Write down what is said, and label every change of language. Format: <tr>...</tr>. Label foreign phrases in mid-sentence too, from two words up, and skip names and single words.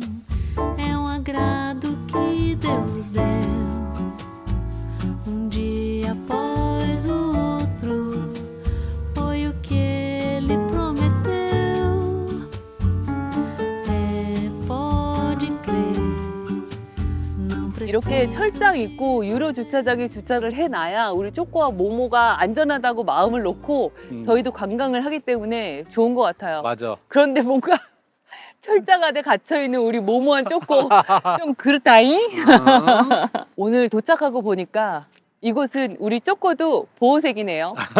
<pt>É um agrado que Deus deu. Dia após o outro, foi o que Ele prometeu. Pode crer. Não precisa.</pt> <ko>이렇게 철장 있고 유로 주차장에 주차를 해놔야 우리 쪼꼬와 모모가 안전하다고 마음을 놓고 저희도 관광을 하기 때문에 좋은 것 같아요. 맞아. 그런데 뭔가 철장 안에 갇혀있는 우리 모모한 쪼꼬 좀 그렇다잉? 오늘 도착하고 보니까 이곳은 우리 쪼꼬도 보호색이네요.</ko>